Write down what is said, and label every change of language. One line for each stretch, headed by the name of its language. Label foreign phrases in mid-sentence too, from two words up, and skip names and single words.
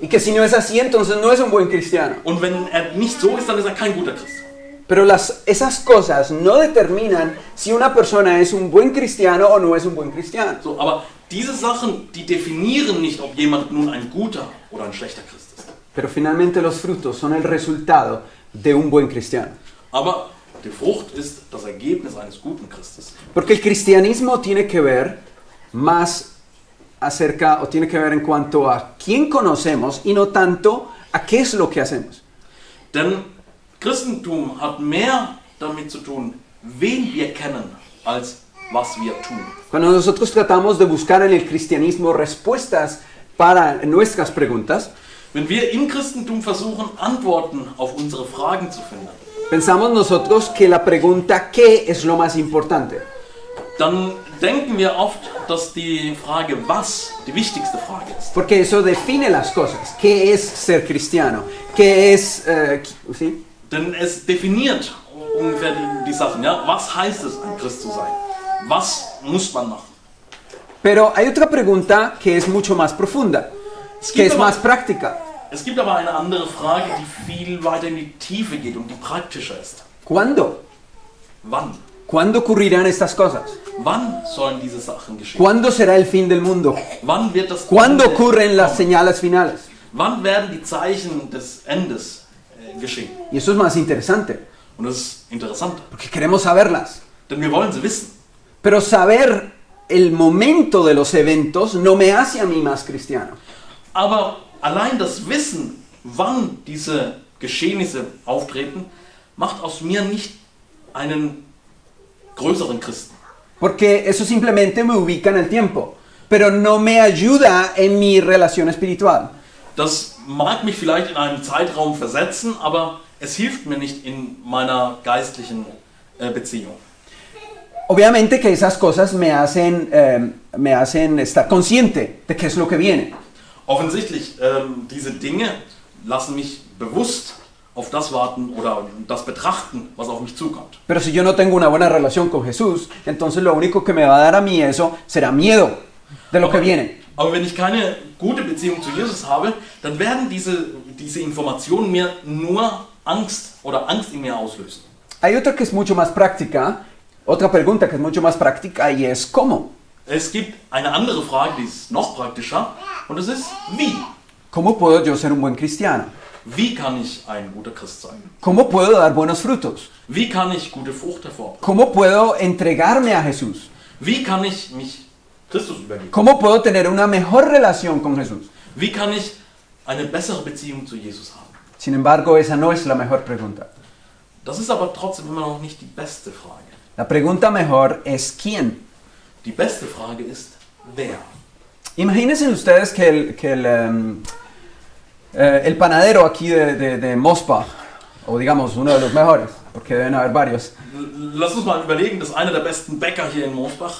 Spanish: Y que si no es así, entonces no es un buen cristiano.
German: Und wenn er nicht so ist, dann ist er kein guter Christ.
Spanish: Pero esas cosas no determinan si una persona es un buen cristiano o no es un buen cristiano.
German: So, aber diese Sachen, die definieren nicht, ob jemand nun ein guter oder ein schlechter Christ ist.
Spanish: Pero finalmente los frutos son el resultado de un buen cristiano.
German: Aber die Frucht ist das Ergebnis eines guten Christes.
Spanish: Porque el cristianismo tiene que ver más acerca, o tiene que ver en cuanto a quién conocemos y no tanto a qué es lo que hacemos.
German: Denn Christentum hat mehr damit zu tun, wen wir kennen, als was wir tun.
Spanish: Cuando nosotros tratamos de buscar en el cristianismo respuestas para nuestras preguntas,
German: Wenn wir im Christentum versuchen, Antworten auf unsere Fragen zu finden,
Spanish: pensamos nosotros que la pregunta ¿qué es lo más importante?
German: dann denken wir oft, dass die Frage was die wichtigste Frage ist.
Spanish: Porque eso define las cosas. ¿Qué es ser cristiano? ¿Qué es... ¿sí?
German: Denn es definiert ungefähr die Sachen. Ja? Was heißt es, ein Christ zu sein? Was muss man machen?
Spanish: Pero hay otra pregunta que es mucho más profunda, que es más práctica.
German: Es gibt aber eine andere Frage, die viel weiter in die Tiefe geht und die praktischer ist.
Spanish: ¿Cuándo?
German: Wann?
Spanish: ¿Cuándo ocurrirán estas cosas?
German: Wann sollen diese Sachen geschehen?
Spanish: ¿Cuándo será el fin del mundo?
German: Wann wird das
Spanish: ¿Cuándo
German: Ende
Spanish: ocurren las
German: kommen?
Spanish: señales finales?
German: Wann werden die Zeichen des Endes geschehen?
Spanish: Y eso es más interesante,
German: Und das ist interessant,
Spanish: porque queremos saberlas.
German: denn wir wollen sie wissen.
Spanish: Pero saber el momento de los eventos no me hace a mí más cristiano.
German: Aber allein das Wissen, wann diese Geschehnisse auftreten, macht aus mir nicht einen größeren Christen.
Spanish: Porque eso simplemente me ubica en el tiempo, pero no me ayuda en mi relación espiritual.
German: Das mag mich vielleicht in einen Zeitraum versetzen, aber es hilft mir nicht in meiner geistlichen Beziehung.
Spanish: Obviamente que esas cosas me hacen estar consciente de qué es lo que viene.
German: Offensichtlich, diese Dinge lassen mich bewusst auf das warten oder das betrachten, was auf mich zukommt.
Spanish: Pero si yo no tengo una buena relación con Jesús, entonces lo único que me va a dar a mí eso será miedo de lo que viene.
German: Aber wenn ich keine gute Beziehung zu Jesus habe, dann werden diese Informationen mir nur Angst oder Angst in mir auslösen.
Spanish: Hay otra que es mucho más práctica, otra pregunta que es mucho más práctica y es ¿cómo?
German: Es gibt eine andere Frage, die ist noch praktischer, und das ist wie.
Spanish: ¿Cómo puedo yo ser un buen cristiano?
German: Wie kann ich ein guter Christ sein?
Spanish: ¿Cómo puedo dar buenos frutos?
German: Wie kann ich gute Frucht hervorbringen?
Spanish: ¿Cómo puedo entregarme a Jesús?
German: Wie kann ich mich Christus übergeben?
Spanish: ¿Cómo puedo tener una mejor relación con Jesús?
German: Wie kann ich eine bessere Beziehung zu Jesus haben?
Spanish: Sin embargo, esa no es la mejor pregunta.
German: Das ist aber trotzdem immer noch nicht die beste Frage.
Spanish: La pregunta mejor es ¿quién?
German: Die beste Frage ist, wer?
Spanish: Imagínense ustedes que el panadero aquí de Mospa, o digamos uno de los mejores, porque deben haber varios,
German: Lass uns mal überlegen, dass einer der besten Bäcker hier in Mosbach,